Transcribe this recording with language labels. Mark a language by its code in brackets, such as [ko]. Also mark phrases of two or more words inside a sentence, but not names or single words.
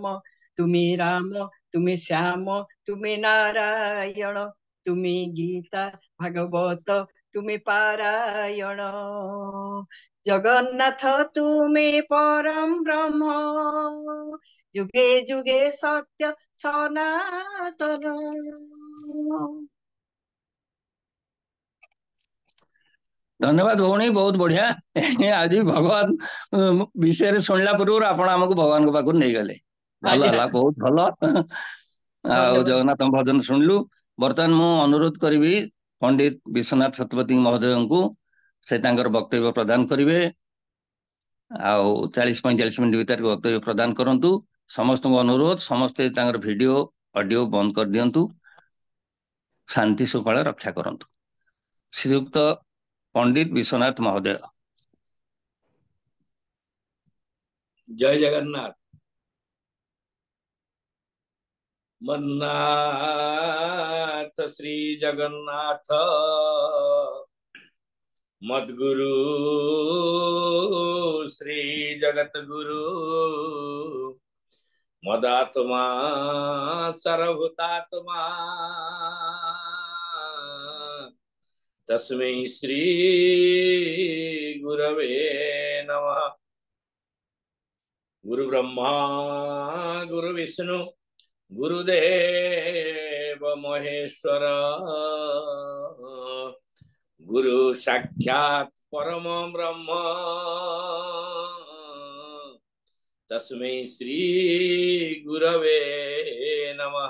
[bn] তুমি রাম, তুমি শ্যাম, তুমি নারায়ণ, তুমি গীতা ভাগবত, তুমি পারায়ণ। জগন্নাথ তুমি পরম ব্রহ্ম, যুগে যুগে সত্য সনাতন। [or] ଧନ୍ୟବାଦ ଭଉଣୀ, ବହୁତ ବଢିଆ। ଆଜି ଭଗବାନ ବିଷୟରେ ଶୁଣିଲା ପୂର୍ବରୁ ଆପଣ ଆମକୁ ଭଗବାନଙ୍କ ପାଖକୁ ନେଇଗଲେ। ଭଲ ହେଲା, ବହୁତ ଭଲ। ଆଉ ଧନ୍ୟବାଦ। ଜଗନ୍ନାଥ ଭଜନ ଶୁଣିଲୁ। ବର୍ତ୍ତମାନ ମୁଁ ଅନୁରୋଧ କରିବି ପଣ୍ଡିତ ବିଶ୍ୱନାଥ ଶତପଥୀ ମହୋଦୟଙ୍କୁ, ସେ ତାଙ୍କର ବକ୍ତବ୍ୟ ପ୍ରଦାନ କରିବେ। ଆଉ 40-45 ମିନିଟ୍ ଭିତରେ ବକ୍ତବ୍ୟ ପ୍ରଦାନ କରନ୍ତୁ। ସମସ୍ତଙ୍କୁ ଅନୁରୋଧ, ସମସ୍ତେ ତାଙ୍କର ଭିଡିଓ ଅଡିଓ ବନ୍ଦ କରିଦିଅନ୍ତୁ, ଶାନ୍ତି ଶୃଙ୍ଖଳା ରକ୍ଷା କରନ୍ତୁ। ଶ୍ରୀଯୁକ୍ତ ପଣ୍ଡିତ ବିଶ୍ୱନାଥ ମହୋଦୟ। [sa] जय जगन्नाथ। मन्नाथ श्री जगन्नाथ मद्गुरु श्री जगत गुरु मदात्मा सर्वभूतात्मा तस्मै श्री गुरवे नमः। गुरु ब्रह्मा गुरु विष्णु गुरुदेव महेश्वर गुरु साक्षात् परम ब्रह्म तस्मै श्री गुरवे नमः।